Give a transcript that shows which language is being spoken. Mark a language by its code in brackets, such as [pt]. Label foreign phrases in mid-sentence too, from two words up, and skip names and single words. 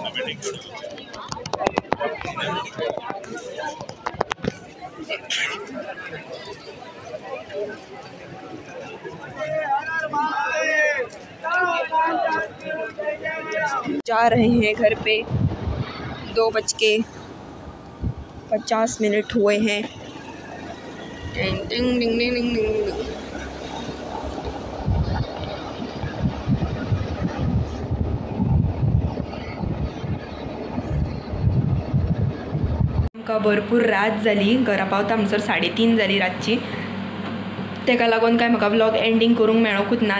[hi] जा रहे हैं घर पे, 2:50 हुए हैं। टिंग टिंग टिंग टिंग टिंग टिंग। [kok] आमकां भरपूर रात जाली, घरा पावता म्हणसर 3:30 जाली रातची। तेका लागून काय म्हाका [en] vlog ending [kok] करूंक मेळोकूच ना।